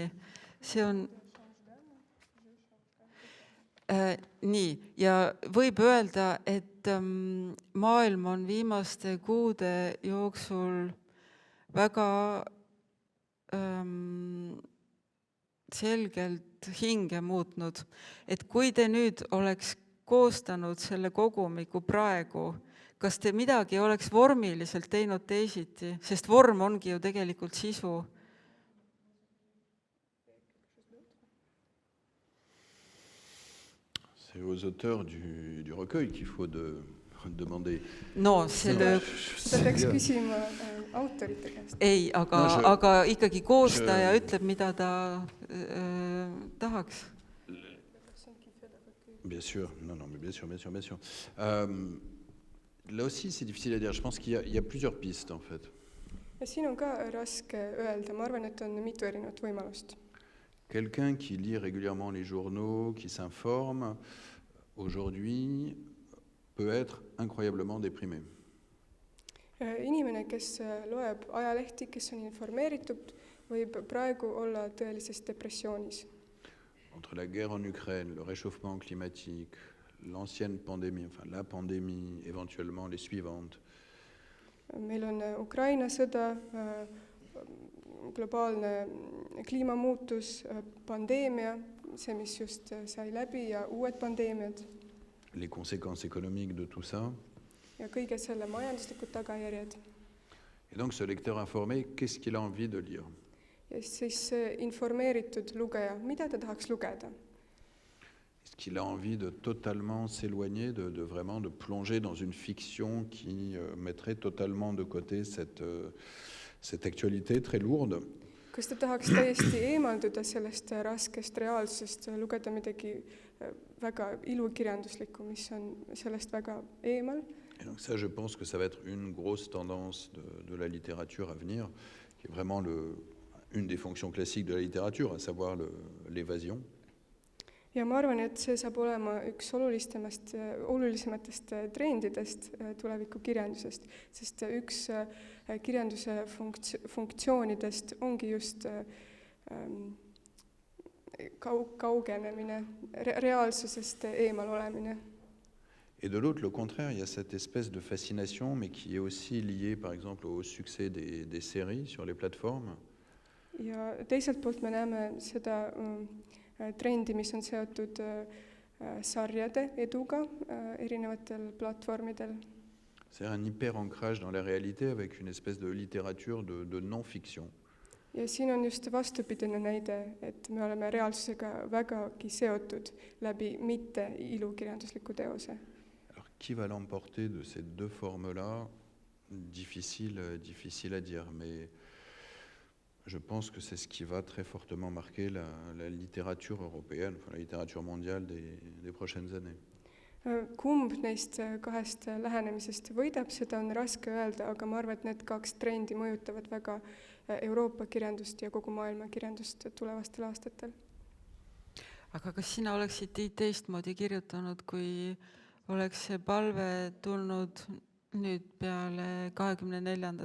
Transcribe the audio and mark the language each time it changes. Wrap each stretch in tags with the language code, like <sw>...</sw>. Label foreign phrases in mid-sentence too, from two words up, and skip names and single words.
<et>See on nii, ja võib öelda, et maailm on viimaste kuude jooksul väga selgelt hinge muutnud. Et kui te nüüd oleks koostanud selle kogumiku praegu, kas te midagi oleks vormiliselt teinud teisiti, sest vorm ongi ju tegelikult sisu?</et> <fr>C'est aux auteurs du recueil qu'il faut demander.</fr> <et>No, selle... Seda peaks küsima autorite käest. Ei, aga ikkagi koostaja ütleb, mida ta tahaks.</et> <fr>Bien sûr, non, mais bien sûr. Là aussi, c'est difficile à dire. Je pense qu'il y a plusieurs pistes, en fait.</fr> <et>Ja siin on ka raske öelda. Ma arvan, et on mitu erinevat võimalust.</et> <fr>Quelqu'un qui lit régulièrement les journaux, qui s'informe, aujourd'hui, peut être incroyablement déprimé.</fr> <et>Inimene, kes loeb ajalehti, kes on informeeritud, võib praegu olla tõelises depressioonis.</et> <fr>Entre la guerre en Ukraine, le réchauffement climatique, l'ancienne pandémie, enfin la pandémie, éventuellement les suivantes.</fr> <et>Meil on Ukraina sõda, globaalne kliimamuutus, pandeemia, see, mis just sai läbi ja uued pandeemiad.</et> <fr>Les conséquences économiques de tout ça.</fr> <et>Ja kõige selle majanduslikud tagajärjed.</et> <fr>Et donc ce lecteur informé, qu'est-ce qu'il a envie de lire?</fr> <et>Ja siis informeeritud lugeja, mida ta tahaks lugeda?</et> <fr>Est-ce qu'il a envie de totalement s'éloigner, de vraiment de plonger dans une fiction qui mettrait totalement de côté cette actualité très lourde?</fr> <et>Kas ta tahaks täiesti eemalduda sellest raskest reaalsusest, lugeda midagi väga ilukirjanduslikku, mis on sellest väga eemal?</et> <fr>Et donc ça, je pense que ça va être une grosse tendance de la littérature à venir, qui est vraiment une des fonctions classiques de la littérature, à savoir l'évasion.</fr> <et>Ja ma arvan, et see saab olema üks olulisematest trendidest tuleviku kirjandusest, sest üks kirjanduse funktsioonidest ongi just kaugenemine, reaalsusest eemal olemine.</et> <fr>Et de l'autre, le contraire, il y a cette espèce de fascination, mais qui est aussi liée, par exemple, au succès des séries sur les plateformes.</fr> <et>Ja teiselt poolt me näeme seda trendi, mis on seotud sarjade eduga erinevatel platvormidel.</et> <fr>C'est un hyper-ancrage dans la réalité avec une espèce de littérature de non-fiction.</fr> <et>Ja siin on just vastupidine näide, et me oleme reaalsusega vägagi seotud läbi mitte ilukirjandusliku teose.</et> <fr>Alors, qui va l'emporter de ces deux formes-là? Difficile à dire, mais je pense que c'est ce qui va très fortement marquer la littérature européenne, enfin la littérature mondiale des prochaines années.</fr> <et>Kumb neist kahest lähenemisest võidab, seda on raske öelda, aga ma arvan, et need kaks trendi mõjutavad väga Euroopa kirjandust ja kogu maailma kirjandust tulevastel aastatel. Aga kas sina oleksid teistmoodi kirjutanud, kui oleks see palve tulnud nüüd peale 24.</et>